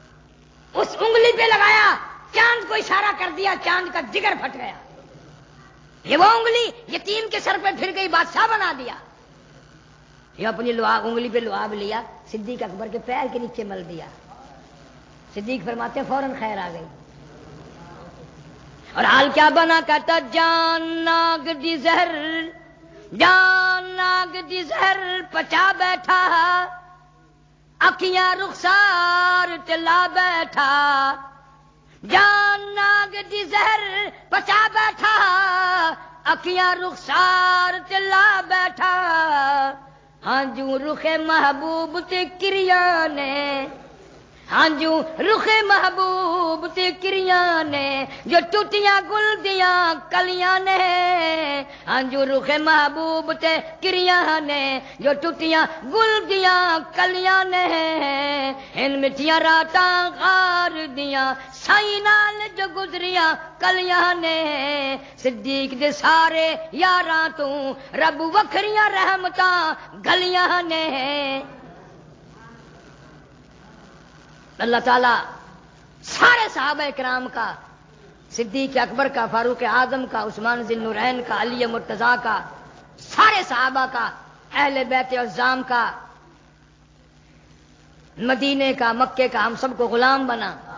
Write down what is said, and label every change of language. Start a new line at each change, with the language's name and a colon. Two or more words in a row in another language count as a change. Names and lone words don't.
Urdu: اس انگلی پہ لگایا، چاند کو اشارہ کر دیا، چاند کا جگر پھٹ گیا. یہ وہ انگلی یتیم کے سر پہ پھر گئی، بادشاہ بنا دیا. یہ اپنی انگلی پہ لعاب لیا، صدیق اکبر کے پیر کے نیچے مل دیا. صدیق فرماتے ہیں فوراً خیر آ گئی. اور حال کیا بنا،
Punjabi: کہتا جان ناگ دی زہر، جان ناگ دی زہر پچا بیٹھا، اکھیاں رخسار چلا بیٹھا. جان ناگ دی زہر پچا بیٹھا، اکھیاں رخسار چلا بیٹھا. ہاں جو رخ محبوب تے کریاں نے، ہاں جو رخ محبوب تے کریاں نے، جو ٹوٹیاں گل دیاں کلیاں نے. ہاں جو رخ محبوب تے کریاں نے، جو ٹوٹیاں گل دیاں کلیاں نے. ان مٹھیاں راتاں غار دیاں سائی نال جو گزریاں کلیاں نے. صدیق دے سارے یاراں تو رب وکھریاں رحمتاں گلیاں نے.
Urdu: اللہ تعالیٰ سارے صحابہ کرام کا، صدیق اکبر کا، فاروق اعظم کا، عثمان ذی النورین کا، علی مرتضیٰ کا، سارے صحابہ کا، اہل بیت عظام کا، مدینے کا، مکے کا، ہم سب کو غلام بنا.